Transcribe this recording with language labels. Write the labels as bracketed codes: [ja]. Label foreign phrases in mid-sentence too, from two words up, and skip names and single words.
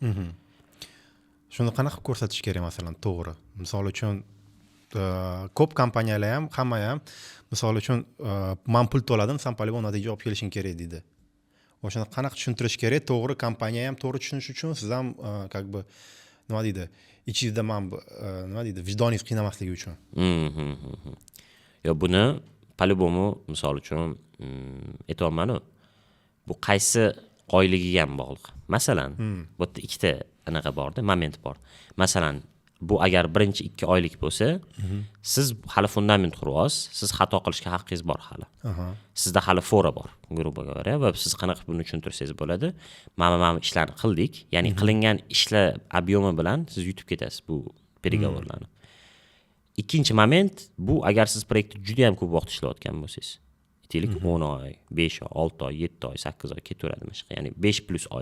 [uz] Shuni qanaqa ko'rsatish kerak masalan, to'g'ri? Misol uchun ko'p kompaniyalar ham, hamma ham misol uchun men pul to'ladim, sen polivon natija olib kelishing kerak deydi. O'shani qanaqa tushuntirish kerak? To'g'ri, kompaniya ham to'g'ri tushunish uchun siz ham [ru] как бы [uz] nima deydi? Ichingizda nima deydi? Vijdoningiz qiynamasligi uchun. Yo, buni polibomni misol uchun aytayapman-ku. Bu qaysi oyligiga ham bog'liq. Masalan, bu yerda ikkita anaqa borda, moment bor. Masalan, bu agar birinchi 2 oylik bo'lsa, siz hali fundament quryapsiz, siz xato qilishga haqqingiz bor hali. Sizda hali fora bor, [ru] грубо говоря, [uz] va siz qanaqa buni tushuntirsangiz bo'ladi. Mana ishlarni qildik, ya'ni qilingan ishlar obyomi bilan siz yutib ketasiz bu переговорlarni. Ikkinchi moment bu agar siz proyektda juda ham ko'p vaqt ishlayotgan bo'lsangiz, aytaylik 10 oy, 5 oy, 6 oy, 7 oy, 8 oy ketaveradi mashq, ya'ni 5+ oy.